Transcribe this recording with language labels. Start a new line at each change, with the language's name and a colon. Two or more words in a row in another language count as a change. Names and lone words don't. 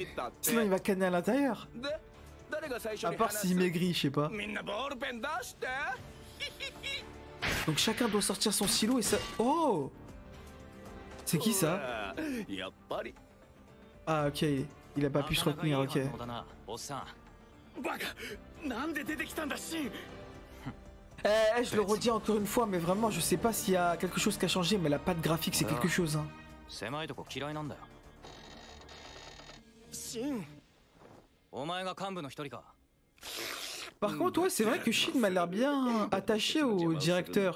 French: Sinon il va canner à l'intérieur. À part s'il maigrit, je sais pas. Donc chacun doit sortir son silo et ça... Oh! C'est qui ça? Ah ok, il a pas pu se retenir, ok.
Japanese: バカなんで出てきたんだシン
French: Je le redis encore une fois, mais vraiment, je sais pas s'il y a quelque chose qui a changé, mais la patte graphique, c'est quelque chose, hein. Par contre, ouais, c'est vrai que Shin m'a l'air bien attaché au directeur.